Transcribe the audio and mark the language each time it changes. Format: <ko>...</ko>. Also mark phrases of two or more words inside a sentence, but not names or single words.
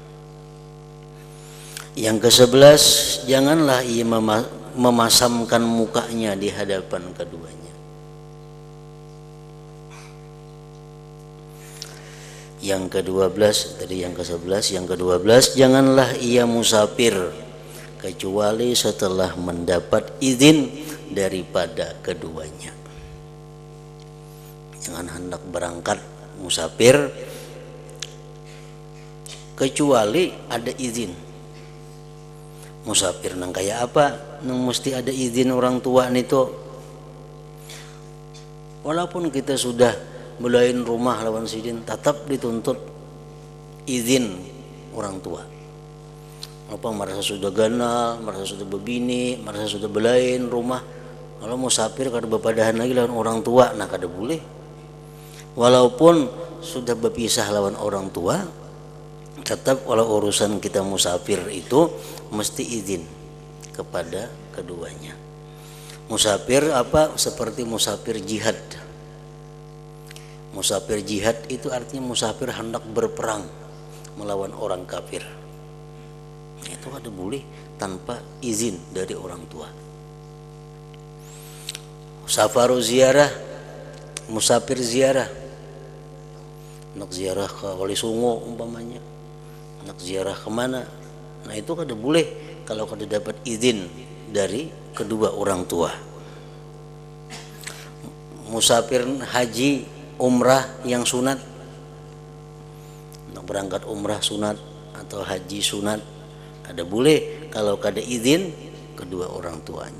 <id>Yang ke-11, janganlah ia memasamkan mukanya di hadapan keduanya. Yang ke-12, tadi yang ke-11, yang ke-12, janganlah ia musafir kecuali setelah mendapat izin daripada keduanya. Jangan hendak berangkat musafir kecuali ada izin.</id> <bjn>Musafir nang kayak apa? Nang mesti ada izin orang tua nito. Walaupun kita sudah belain rumah lawan sidin, tetap dituntut izin orang tua. Apa merasa sudah ganal, merasa sudah bebini, merasa sudah belain rumah, kalau musafir kada bepadahan lagi lawan orang tua, nah kada boleh.</bjn> <id>Walaupun sudah berpisah lawan orang tua, tetap walau urusan kita musafir itu mesti izin kepada keduanya. Musafir apa? Seperti musafir jihad. Musafir jihad itu artinya musafir hendak berperang melawan orang kafir. Itu ada boleh tanpa izin dari orang tua. Safaru ziarah, musafir ziarah, nak ziarah ke Wali Songo umpamanya, nak ziarah kemana,</id> <bjn>nah itu kada boleh kalau kada dapat izin</bjn> <id>dari kedua orang tua. Musafir haji, umrah yang sunat, nak berangkat umrah sunat atau haji sunat,</id> <bjn>kada boleh kalau kada izin</bjn> <id>kedua orang tuanya.</id>